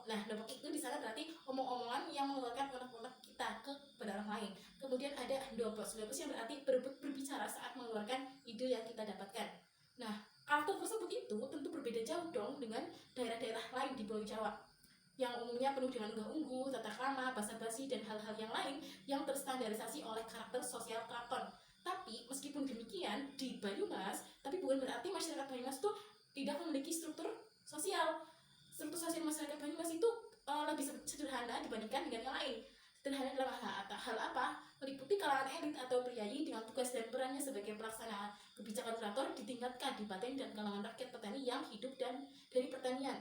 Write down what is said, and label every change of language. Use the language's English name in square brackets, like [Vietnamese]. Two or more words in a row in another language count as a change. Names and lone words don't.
[Indonesian] Nah, dopok itu di sana berarti omong-omongan yang mengeluarkan unek-unek kita kepada orang lain. Kemudian ada dobos yang berarti berebut berbicara saat mengeluarkan ide. ide yang kita dapatkan. Nah, karakter tersebut itu tentu berbeda jauh dong dengan daerah-daerah lain di Pulau Jawa yang umumnya penuh dengan unggah-ungguh, tata krama, basa-basi, dan hal-hal yang lain yang terstandarisasi oleh karakter sosial keraton. Tapi meskipun demikian di Banyumas, tapi bukan berarti masyarakat Banyumas itu tidak memiliki struktur sosial. Struktur sosial masyarakat Banyumas itu lebih sederhana dibandingkan dengan yang lain. Sederhana dalam hal apa? Meliputi kalangan elit atau priayi dengan tugas dan perannya sebagai pelaksana kebijakan kurator di tingkat kadipaten dan kalangan rakyat petani yang hidup dan dari pertanian.